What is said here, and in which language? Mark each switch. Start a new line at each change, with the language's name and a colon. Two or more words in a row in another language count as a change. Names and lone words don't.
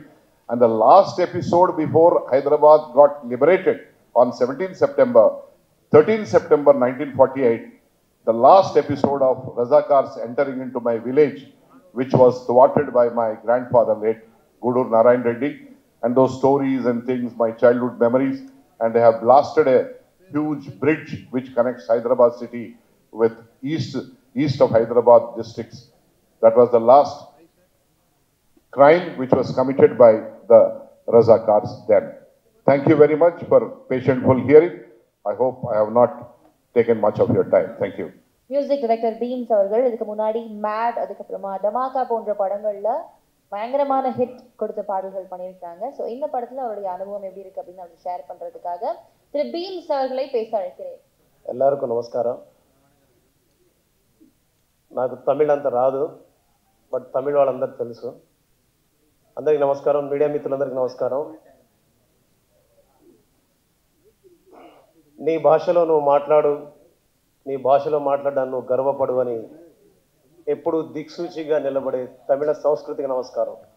English: And the last episode before Hyderabad got liberated on 17 September, 13 September 1948, the last episode of Razakars entering into my village, which was thwarted by my grandfather, late Gudur Narayan Reddy, and those stories and things, my childhood memories, and they have blasted a huge bridge which connects Hyderabad city with east of Hyderabad districts. That was the last crime which was committed by the Razakars then. Thank you very much for patientful hearing. I hope I have not taken much of your time. Thank you. music director
Tamil: பீம்ஸ் அவர்கள் இதுக்கு முன்னாடி மேட், அதுக்கப்புறமா டமாக்கா போன்ற படங்கள்ல பயங்கரமான ஹிட் கொடுத்த பாடல்கள் பண்ணியிருக்காங்க. ஸோ இந்த படத்துல அவருடைய அனுபவம் எப்படி இருக்கு அப்படின்னு அவர் ஷேர் பண்றதுக்காக திரு பீம்ஸ் அவர்களை பேச அழைக்கிறேன். எல்லாருக்கும் நமஸ்காரம்.
Telugu: నాకు తమిళ అంత రాదు, బట్ తమిళ వాళ్ళందరికీ తెలుసు. అందరికీ నమస్కారం, మీడియా మిత్రులందరికీ నమస్కారం. నీ భాషలో నువ్వు మాట్లాడు, నీ భాషలో మాట్లాడడానికి నువ్వు గర్వపడు అని ఎప్పుడు దిక్సూచిగా నిలబడే తమిళ సంస్కృతికి నమస్కారం.